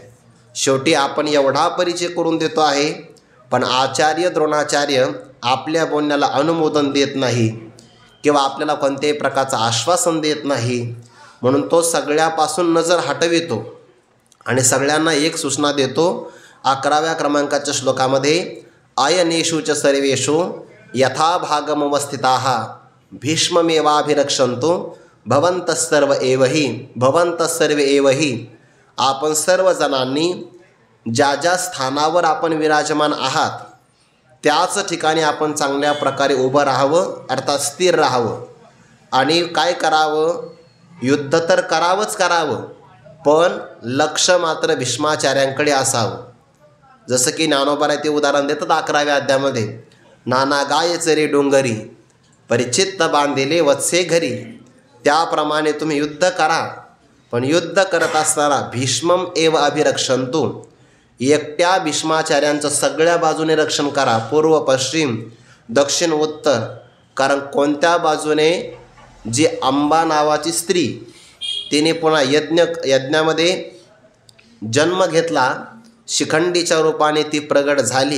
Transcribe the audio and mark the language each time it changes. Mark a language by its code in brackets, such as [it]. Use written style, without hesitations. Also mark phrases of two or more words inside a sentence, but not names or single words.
[mr] शेवटी आपण एवढा परिचय करून देतो आहे, पण आचार्य द्रोणाचार्य आपल्या बोलण्याला अनुमोदन देत नाही किंवा आपल्याला कोणत्याही प्रकारचं आश्वासन देत नाही. म्हणून तो सगळ्यापासून नजर हटवितो आणि सगळ्यांना एक सूचना देतो. 11व्या क्रमांकाच्या श्लोकामध्ये [sa] अयनेषु च सर्वेषु यथा भागमवस्थिताः भीष्ममेवाभिरक्षन्तु भवन्तः सर्व एवहि. [mr] आपण सर्वजणांनी ज्या ज्या स्थानावर आपण विराजमान आहात त्याच ठिकाणी आपण चांगल्या प्रकारे उभं राहावं, अर्थात स्थिर राहावं. आणि काय करावं, युद्ध तर करावं, पण लक्ष मात्र भीष्माचार्यांकडे असावं. जसं की ज्ञानोबा ते उदाहरण देतात 11व्या अध्यायामध्ये, नाना गाय चरे डोंगरी परिचित्त बांधिले वत्से घरी. त्याप्रमाणे तुम्ही युद्ध करा, पण युद्ध करत असताना [sa] भीष्मम एव अभिरक्षन्तु, [mr] एकट्या भीष्माचार्यांचं सगळ्या बाजूने रक्षण करा, पूर्व पश्चिम दक्षिण उत्तर. कारण कोणत्या बाजूने जी अंबा नावाची स्त्री तिने पुन्हा यज्ञामध्ये जन्म घेतला, शिखंडीच्या रूपाने ती प्रगट झाली.